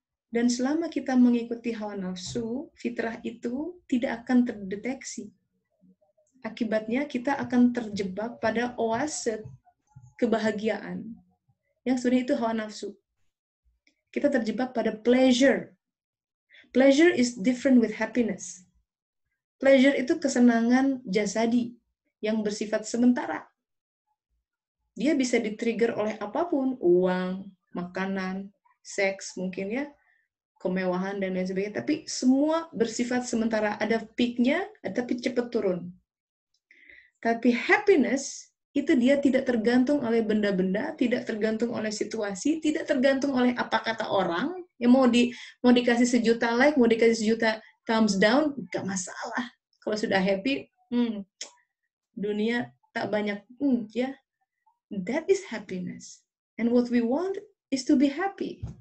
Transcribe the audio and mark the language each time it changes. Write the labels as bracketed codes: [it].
[id] Dan selama kita mengikuti hawa nafsu, fitrah itu tidak akan terdeteksi. akibatnya kita akan terjebak pada oase kebahagiaan yang sebenarnya itu hawa nafsu. Kita terjebak pada pleasure. [en] Pleasure is different with happiness. [id] Pleasure itu kesenangan jasadi yang bersifat sementara. Dia bisa di-trigger oleh apapun, uang, makanan, seks mungkin ya, kemewahan dan lain sebagainya. Tapi semua bersifat sementara. Ada peak-nya, tapi cepat turun. Tapi happiness itu dia tidak tergantung oleh benda-benda, tidak tergantung oleh situasi, tidak tergantung oleh apa kata orang. Ya mau dikasih 1.000.000 like, mau dikasih 1.000.000 thumbs down, nggak masalah. Kalau sudah happy, dunia tak banyak, ya, [en] that is happiness. And what we want is to be happy.